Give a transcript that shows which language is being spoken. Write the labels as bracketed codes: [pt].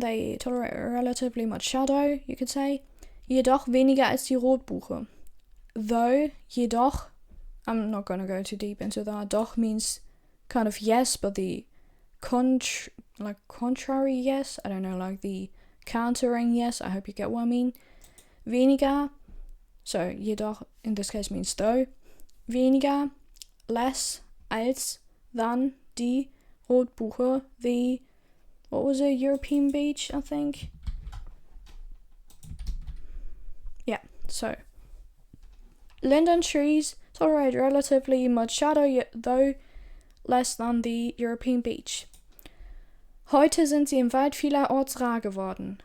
[en] They tolerate relatively much shadow, you could say. [de] Jedoch weniger als die Rotbuche. [en] Though, jedoch, I'm not gonna go too deep into that. Doch means kind of yes, but the contrary yes, I don't know, like the countering yes, I hope you get what I mean. Weniger, so jedoch in this case means though. Weniger, less, als, than, die, Rotbuche, the, what was it, European beech, I think? Yeah, so linden trees tolerate relatively much shadow, though less than the European beech. [de] Heute sind sie im Wald vielerorts rar geworden.